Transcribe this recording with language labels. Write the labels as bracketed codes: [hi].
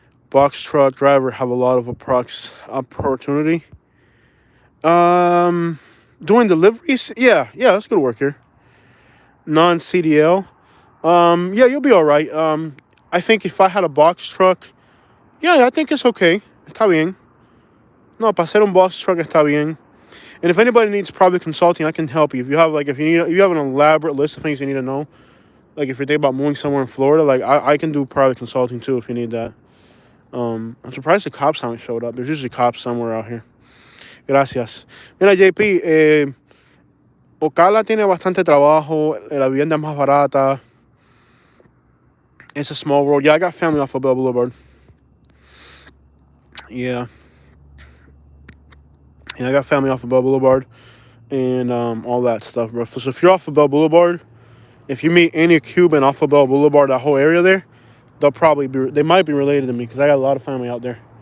[en] Box truck driver have a lot of opportunity. Doing deliveries, yeah, that's good work here. Non-CDL, yeah, you'll be all right. I think if I had a box truck, yeah, I think it's okay. [es] Está bien. No, para hacer un box truck está bien. [en] And if anybody needs private consulting, I can help you. If you have if you have an elaborate list of things you need to know, like if you're thinking about moving somewhere in Florida, like I can do private consulting too if you need that. I'm surprised the cops haven't showed up. There's usually cops somewhere out here. [es] Gracias. Mira, JP, Ocala tiene bastante trabajo. La vivienda es más barata. [en] It's a small world. Yeah, I got family off of Bell Boulevard. Yeah, I got family off of Bell Boulevard and all that stuff, bro. So if you're off of Bell Boulevard, if you meet any Cuban off of Bell Boulevard, that whole area there, they might be related to me because I got a lot of family out there.